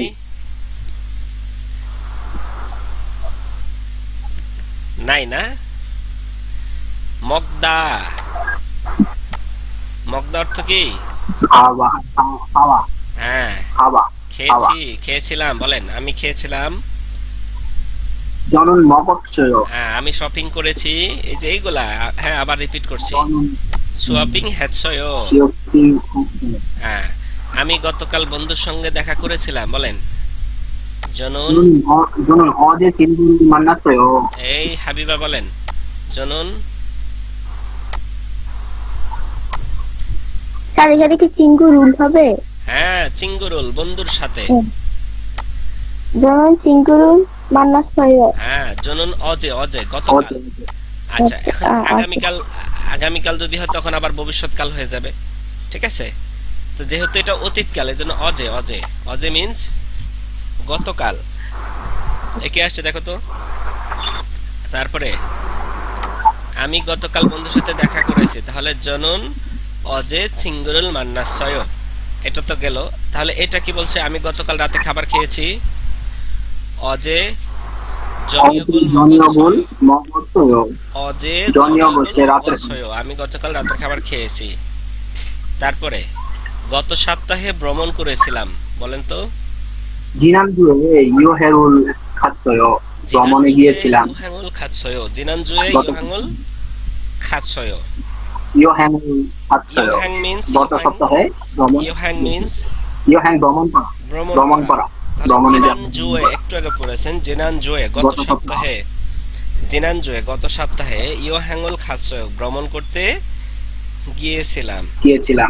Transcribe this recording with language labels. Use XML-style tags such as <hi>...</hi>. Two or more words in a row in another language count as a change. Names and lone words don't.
<bn>নাই, নাই না? মগদা, মগদা অর্থ কি? খাওয়া খাওয়া হ্যাঁ, খাওয়া খেয়েছি, খেয়েছিলাম বলেন। আমি খেয়েছিলাম।</bn> <ko>저는 먹었어요.</ko> <bn>হ্যাঁ, আমি শপিং করেছি। এই যে এইগুলা, হ্যাঁ, আবার রিপিট করছি।</bn> <ko>저는 쇼핑 했어요. 쇼핑했어요.</ko> <bn>হ্যাঁ, আমি গতকাল বন্ধুর সঙ্গে দেখা করেছিলাম বলেন। জনুন,</bn> <ko>저는 어제 친구를 만났어요.</ko> <bn>এই হাবিবা বলেন। জনুন, স্যার এখানে কি</bn> <ko>친구를</ko> <bn>হবে? হ্যাঁ, চিঙ্গুরুল, বন্ধুর সাথে।</bn> <ko>저는 친구를 만났어요.</ko> <bn>হ্যাঁ,</bn> <ko>저는 어제, 어제</ko> <bn>গতকাল।</bn> <ko>어제</ko> <bn>আচ্ছা, এখন আচ্ছা। আগামীকাল, আগামীকাল যদি হয় তখন আবার ভবিষ্যৎকাল হয়ে যাবে, ঠিক আছে? তো যেহেতু এটা অতীতকাল, এর জন্য</bn> <ko>어제, 어제, 어제</ko> <bn>মিন্স গতকাল। একে আসছে দেখো তো। তারপরে আমি গতকাল বন্ধুর সাথে দেখা করেছি, তাহলে</bn> <ko>저는 어제 친구를 만났어요,</ko> <bn>এটা তো গেল। তাহলে এটা কি বলছে? আমি গতকাল রাতে খাবার খেয়েছি।</bn> <ko>어제 저녁을 저녁을 먹었어요.</ko> <bn>অজে জনিয়গ হচ্ছে রাতের মগজছয়, আমি গতকাল রাতের খাবার খেয়েছি। তারপরে গত সপ্তাহে ভ্রমণ করেছিলাম বলেন তো।</bn> <ko>지난주에 요해를 갔어요.</ko> <bn>ভ্রমণে গিয়েছিলাম।</bn> <ko>여행을 갔어요, 지난주에</ko> <bn>গত-</bn> <ko>여행을 갔어요. 요행을 갔어요.</ko> <bn>ইয়োহাং মিন্স, গত সপ্তাহে ভ্রমণ ইয়োহাং মিন্স 요행 ভ্রমণ করা ভ্রমণ করা ভ্রমণে যাওয়া। জিনানজুয়ে একটু আগে পড়েছেন, জিনানজুয়ে গত গত সপ্তাহে, জিনানজুয়ে গত সপ্তাহে</bn> <ko>여행을 갔어요,</ko> <bn>ভ্রমণ করতে গিয়েছিলাম। গিয়েছিলাম।</bn>